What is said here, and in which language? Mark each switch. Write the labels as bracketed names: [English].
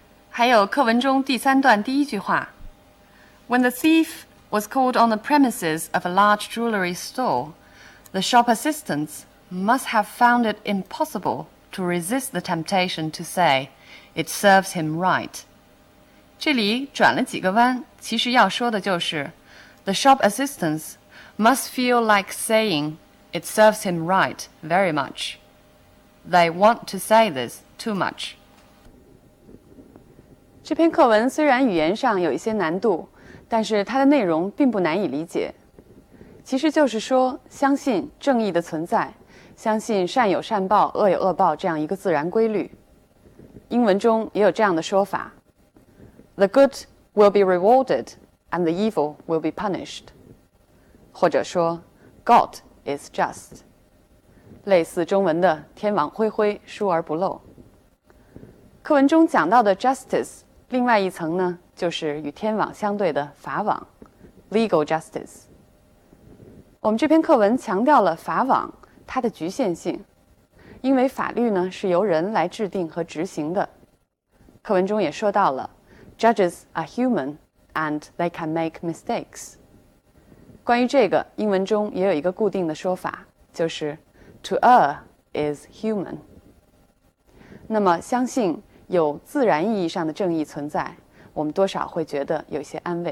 [Chinese] 还有课文中第3段第1句话 [English] When the thief was caught on the premises of a large jewelry store, the shop assistants must have found it impossible to resist the temptation to say, "It serves him right." [Chinese] 这里转了几个弯，其实要说的就是 [English] The shop assistants must feel like saying, "It serves him right very much." They want to say this too much. [Chinese] 这篇课文虽然语言上有一些难度，但是它的内容并不难以理解。其实就是说，相信正义的存在，相信善有善报、恶有恶报这样一个自然规律。英文中也有这样的说法 [English] ：The good will be rewarded, and the evil will be punished。 [Chinese] 或者说 [English] ，God is just。 [Chinese] 类似中文的“天网恢恢，疏而不漏”。课文中讲到的 justice， 另外一层呢，就是与天网相对的法网 （legal justice）。我们这篇课文强调了法网它的局限性，因为法律呢是由人来制定和执行的。课文中也说到了 [English] ，Judges are human and they can make mistakes。 [Chinese] 关于这个，英文中也有一个固定的说法，就是 [English] To err is human。 [Chinese] 那么，相信有自然意义上的正义存在，我们多少会觉得有些安慰。